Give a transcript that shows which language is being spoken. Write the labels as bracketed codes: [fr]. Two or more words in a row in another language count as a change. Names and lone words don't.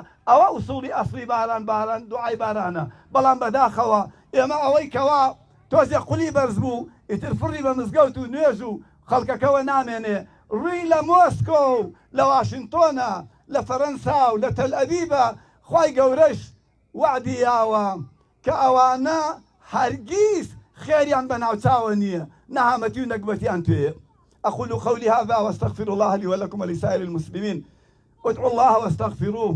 [ckb] ئەوە ئوسوڵی ئەسڵی باران دوعای بارانە. بەڵام بەداخەوە ئێمە ئەوەی کەوا تۆزێ قولی بەرز بوو ئیتر فڕی بە مزگەوت و نوێژ و خەڵکەکەوە نامێنێ، ڕووی لە مۆسکۆ و لە واشنتۆنە، لە فەرەنسا و لە تەل ئەبیبە خوای گەورەش وعدیاوە کە ئەوانە هەرگیز خێریان بەناوچاوە نییە، نەهامەتی و نەکبەتیان توێ. [ar] أقول قولي هذا واستغفر الله لي ولكم ولسائر المسلمين. ادعوا الله واستغفروه.